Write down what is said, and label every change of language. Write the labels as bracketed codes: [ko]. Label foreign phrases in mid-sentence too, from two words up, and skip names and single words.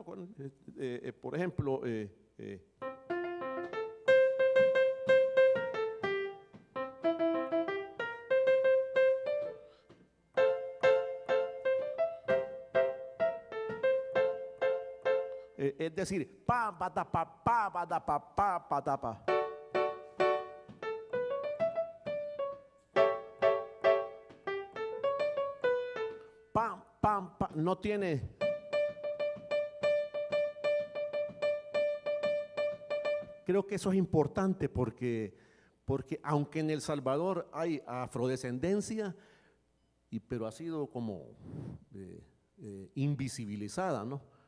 [es] Por ejemplo, es decir, pa pa da pa pa da pa da pa. Pam pam pam, no tiene. Creo que eso es importante porque aunque en El Salvador hay afrodescendencia, pero ha sido como invisibilizada, ¿no?